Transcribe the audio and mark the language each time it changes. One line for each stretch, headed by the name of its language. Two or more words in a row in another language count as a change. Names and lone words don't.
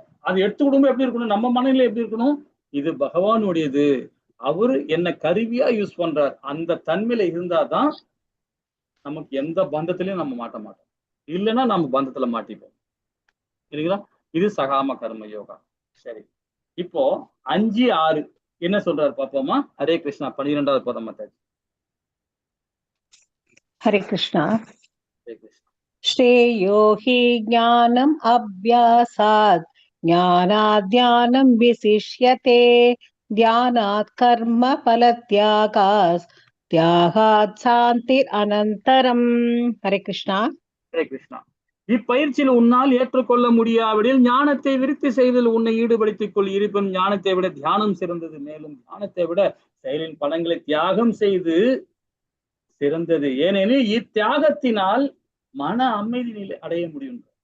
Tamil: அது எடுத்து கொடுக்கும்போது எப்படி இருக்கணும், நம்ம மனநிலை எப்படி இருக்கணும், இது பகவானுடையது, அவரு என்ன கருவியா யூஸ் பண்றார், அந்த தன்மையில இருந்தாதான் நமக்கு எந்த பந்தத்திலையும் நம்ம மாட்ட மாட்டோம். இல்லைன்னா நம்ம பந்தத்துல மாட்டிப்போம் இல்லைங்களா? இது சகாம கர்ம யோகா. சரி, இப்போ 5, 6 என்ன சொல்றாரு பாப்போமா? ஹரே கிருஷ்ணா. 12வது பதம் மாதாஜி. Hare Krishna. ஹரே கிருஷ்ணா.
Sanskrit: श्रेयो हि ज्ञानम् अभ्यासात् ज्ञानाद् विशिष्यते ध्यानात् कर्म फलत्यागात् त्यागात् शान्तिरनन्तरम्. हरे कृष्णा.
Tamil: ஹரே கிருஷ்ணா. இப்பயிற்சியில் உன்னால் ஏற்றுக்கொள்ள முடியாவிடில் ஞானத்தை விருத்தி செய்தல் உன்னை ஈடுபடுத்திக் கொள். இருப்பினும் ஞானத்தை விட தியானம் சிறந்தது. மேலும் தியானத்தை விட செயலின் பலன்களை தியாகம் செய்து சிறந்தது. ஏனெனில் இத்தியாகத்தினால் மன அமைதி நிலை அடைய முடியும்.